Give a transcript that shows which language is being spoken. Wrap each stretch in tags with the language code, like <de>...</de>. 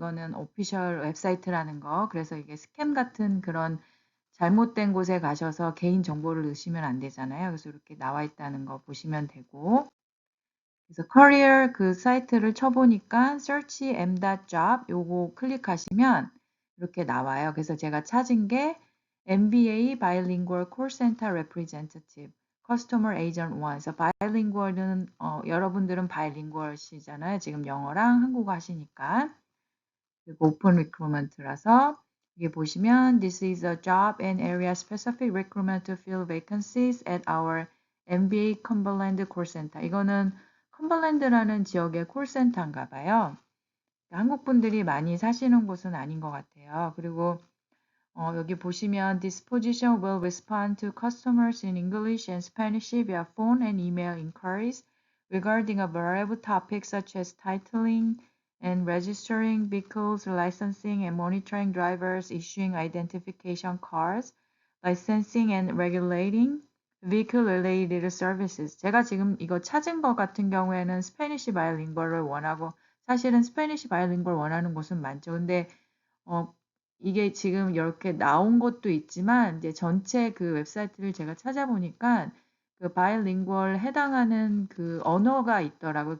<ko>이거는 오피셜 웹사이트라는 거. 그래서 이게 스캠 같은 그런 잘못된 곳에 가셔서 개인 정보를 넣으시면 안 되잖아요. 그래서 이렇게 나와 있다는 거 보시면 되고. 그래서 커리어 그 사이트를 쳐보니까 search m.job 요거 클릭하시면 이렇게 나와요. 그래서 제가 찾은 게 MBA</ko> <en>Bilingual Call Center Representative, Customer Agent 1.</en> <ko>그래서 bilingual은 여러분들은 bilingual시잖아요. 지금 영어랑 한국어 하시니까. 그리고 오픈 리크루먼트라서 이게 보시면</ko> <en>This is a job and area specific recruitment to fill vacancies at our MBA Cumberland Call Center.</en> <ko>이거는 컴벌랜드라는 지역의 콜센터인가 봐요. 한국 분들이 많이 사시는 곳은 아닌 것 같아요. 그리고 여기 보시면</ko> <en>This position will respond to customers in English and Spanish via phone and email inquiries regarding a variety of topics such as titling and registering vehicles, licensing and monitoring drivers, issuing identification cards, licensing and regulating vehicle related services.</en> <ko>제가 지금 이거 찾은 것 같은 경우에는 스페니시 바이링구얼을 원하고 사실은 스페니시 바이링구얼 원하는 곳은 많죠. 근데 이게 지금 이렇게 나온 것도 있지만 이제 전체 그 웹사이트를 제가 찾아보니까 그 바이링구얼 해당하는 그 언어가 있더라고요.</ko>